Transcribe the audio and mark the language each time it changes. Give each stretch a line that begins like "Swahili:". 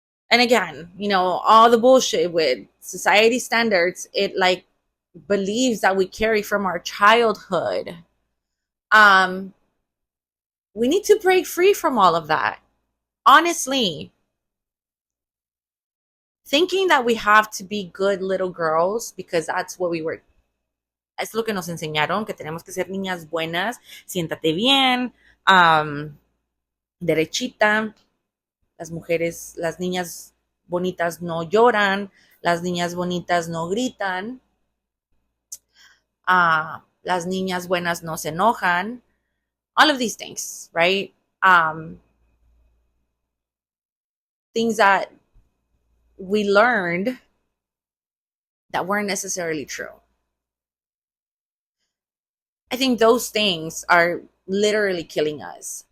English: And again, all the bullshit with society standards, it like believes that we carry from our childhood. We need to break free from all of that. Honestly, thinking that we have to be good little girls because that's what we were.
Spanish: Es lo que nos enseñaron, que tenemos que ser niñas buenas, siéntate bien, derechita. Las mujeres, las niñas bonitas no lloran, las niñas bonitas no gritan, las niñas buenas no se enojan.
English: All of these things, right? Things that we learned that weren't necessarily true. I think those things are literally killing us.